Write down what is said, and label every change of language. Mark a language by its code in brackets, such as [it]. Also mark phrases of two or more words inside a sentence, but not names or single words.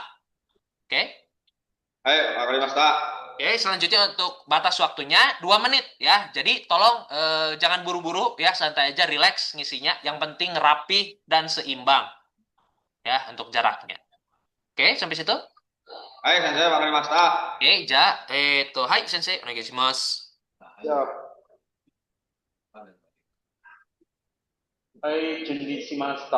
[id] Oke? [ja] Wakarimashita. [id] Oke, selanjutnya untuk batas waktunya 2 menit ya. Jadi tolong jangan buru-buru ya, santai aja, relax ngisinya. Yang penting rapi dan seimbang ya untuk jaraknya. Oke, sampai situ. [ja] 先生、わかりました. Oke, はい先生、お願いします. [id] Siap. [ja] 準備しました.